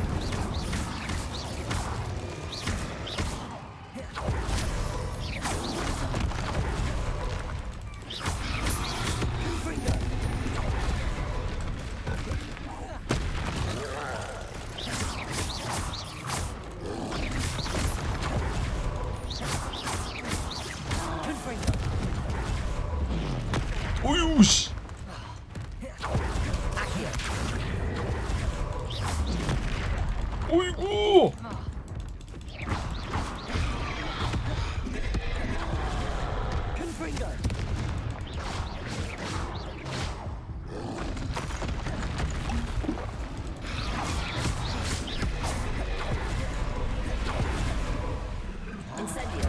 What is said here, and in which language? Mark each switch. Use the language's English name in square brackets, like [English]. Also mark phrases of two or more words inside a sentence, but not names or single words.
[Korean] Confringo. Confringo. 어휴 씨. 어이구. Confringo. Incendio.